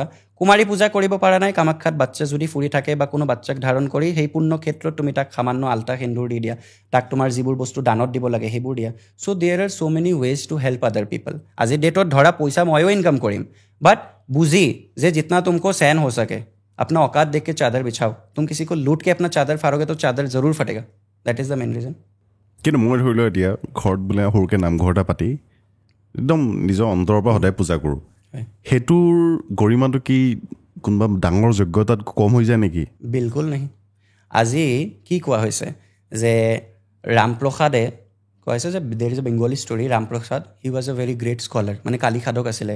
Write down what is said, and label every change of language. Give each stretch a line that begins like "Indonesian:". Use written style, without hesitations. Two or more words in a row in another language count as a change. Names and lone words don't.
Assamese: কুমাৰী পূজা কৰিব পৰা নাই, কামাখ্যাত বাচ্চা যদি ফুৰি থাকে বা কোনো বাচ্চাক ধাৰণ কৰি, সেই পূৰ্ণ ক্ষেত্ৰত তুমি তাক সামান্য আল্টা সেন্দুৰ দি দিয়া, তাক তোমাৰ যিবোৰ বস্তু দানত দিব লাগে সেইবোৰ দিয়া।
English: So there are so many ways to help other people.
Assamese: আজিৰ ডেটত ধৰা পইচা ময়ো ইনকাম কৰিম, বাট বুজি যে
Hindi: जितना तुमको सहन हो सके, अपना औकात देख के चादर बिछाओ। तुम किसी को लूट के अपना चादर फाड़ोगे तो चादर जरूर फटेगा।
English: That is the main reason.
Assamese: কিন্তু মই ধৰি লওঁ এতিয়া ঘৰত বোলে সৰুকৈ নামঘৰ এটা পাতি একদম নিজৰ অন্তৰৰ পৰা সদায় পূজা কৰোঁ, সেইটোৰ গৰিমাটো কি কোনোবা ডাঙৰ যোগ্যতাত কম হৈ যায় নেকি? বিলকুল নাই। আজি কি কোৱা হৈছে যে ৰামপ্ৰসাদে কোৱা হৈছে যে
English: there is a Bengali story,
Assamese: ৰামপ্ৰসাদ
English: he was a very great scholar,
Assamese: মানে কালী সাধক আছিলে।